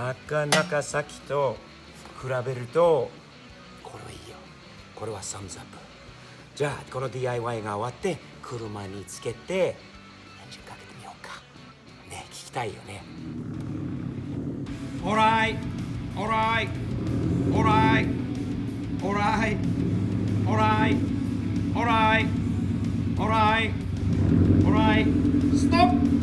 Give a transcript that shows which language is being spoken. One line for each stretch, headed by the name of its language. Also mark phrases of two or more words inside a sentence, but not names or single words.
Japanese: かなかさっきと比べるとこれはいいよ。これはサムズアップ。じゃあこの DIY が終わって車につけてエンジンかけてみようかね。聞きたいよね。
English: Alright, alright, alright, alright, alright, alright, alright, alright, stop!